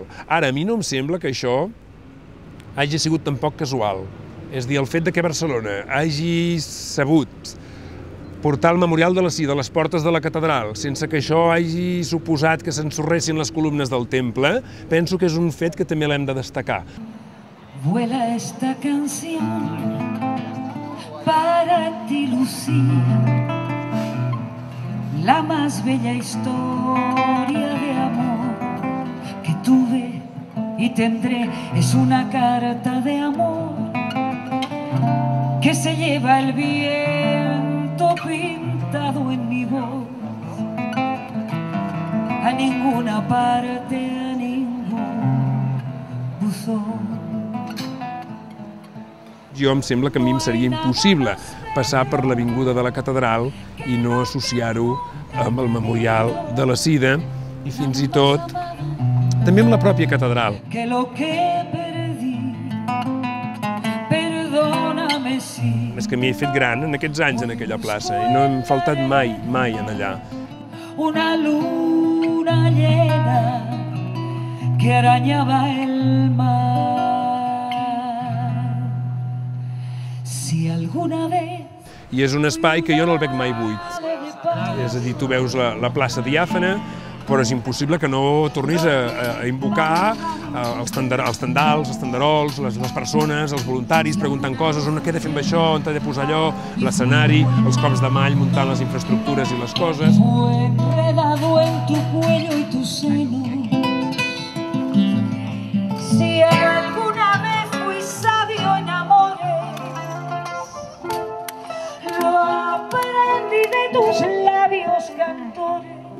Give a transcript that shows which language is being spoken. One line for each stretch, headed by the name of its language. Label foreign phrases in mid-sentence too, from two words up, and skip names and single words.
Catalan: Ara, a mi no em sembla que això hagi sigut tampoc casual. És a dir, el fet que Barcelona hagi sabut portar el memorial de la Sida a les portes de la catedral sense que això hagi suposat que s'ensorressin les columnes del temple, penso que és un fet que també l'hem de destacar.
Spanish: Vuela esta canción para ti, Lucía, la más bella historia de amor que tuve y tendré, es una carta de amor que se lleva el viento pintado en mi voz, a ninguna parte, a ningún buzón.
Catalan: Jo em sembla que a mi em seria impossible passar per l'avinguda de la catedral i no associar-ho amb el memorial de la Sida i fins i tot també amb la pròpia catedral.
Spanish: Que lo que perdí, perdóname si.
Catalan: És que m'hi he fet gran en aquests anys en aquella plaça i no hem faltat mai en allà.
Spanish: Una luna llena que arañaba el mar. Si alguna vez.
Catalan: I és un espai que jo no el veig mai buit. És a dir, tu veus la plaça diàfana, però és impossible que no tornis a invocar els tendals, els tenderols, les persones, els voluntaris preguntant coses, on queda fent això, on t'ha de posar allò, l'escenari, els cops de mall muntant les infraestructures i les coses.
Spanish: Enredado en tu cuello y tu seno. Si alguna vez fui sabio en amores, lo aprendí de tus labios cantores.